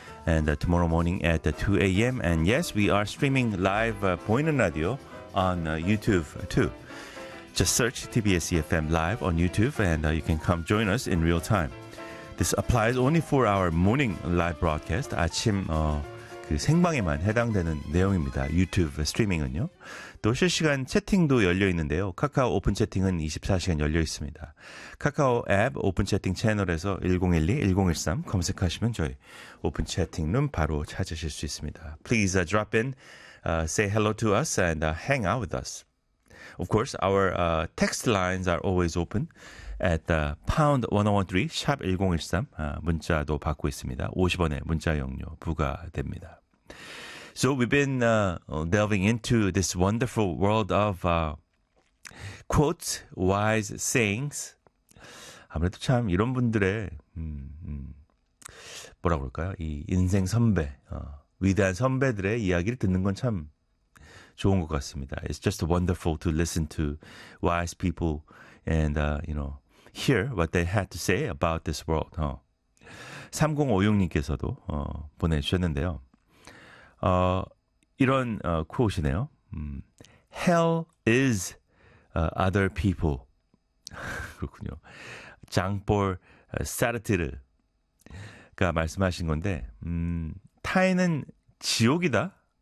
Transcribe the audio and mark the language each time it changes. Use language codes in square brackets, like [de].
[en] and tomorrow morning at 2 a.m. And yes, we are streaming live Boinen Radio on YouTube too. Just search TBS EFM live on YouTube and you can come join us in real time. This applies only for our morning live broadcast. [ko] 아침 그 생방에만 해당되는 내용입니다. YouTube streaming은요. 또 실시간 채팅도 열려 있는데요. 카카오 오픈 채팅은 24시간 열려 있습니다. 카카오 앱 오픈 채팅 채널에서 1012-1013 검색하시면 저희 오픈 채팅룸 바로 찾으실 수 있습니다. [en] Please drop in, say hello to us and hang out with us. Of course, our text lines are always open. [ko] At #1013, #1013, 문자도 받고 있습니다. 50원의 문자용료 부과됩니다. [en] So we've been delving into this wonderful world of quotes, wise sayings. [ko] 아무래도 참 이런 분들의 뭐라 그럴까요? 이 인생 선배, 위대한 선배들의 이야기를 듣는 건 참 좋은 것 같습니다. [en] It's just wonderful to listen to wise people and, you know, hear what they had to say about this world. [ko] 3056님께서도 보내주셨는데요. 이런 quote이네요. [en] Hell is other people. [ko] 그렇군요. 장볼 사르트르가 말씀하신 건데 타인은 지옥이다.